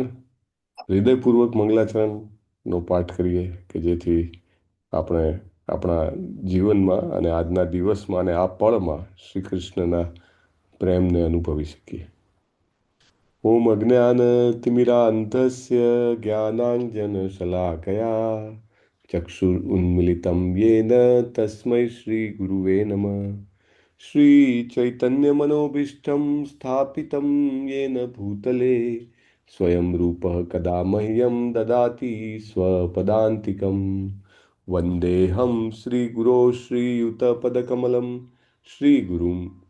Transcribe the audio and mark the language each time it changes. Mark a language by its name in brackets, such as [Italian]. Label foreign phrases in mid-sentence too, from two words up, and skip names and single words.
[Gujarati] હૃદયપૂર્વક મંગલાચરણનો પાઠ કરીએ કે જેથી આપણે આપણા જીવનમાં અને આજના દિવસમાં અને આ પળમાં શ્રી કૃષ્ણના પ્રેમને અનુભવી શકીએ. [Sanskrit] ઓમ અજ્ઞાનતિમિરાન્ધસ્ય જ્ઞાનાંજનશલાકયા ચક્ષુરુન્મિલિतं येन તસ્मै શ્રીગુરુવે નમઃ. श्रीचैतन्यमनोभीष्टं स्थापितं येन भूतले स्वयं रूपः कदा मह्यं ददाति स्वपदान्तिकं. वन्देऽहं श्रीगुरो श्रीयुतपदकमलं श्रीगुरुं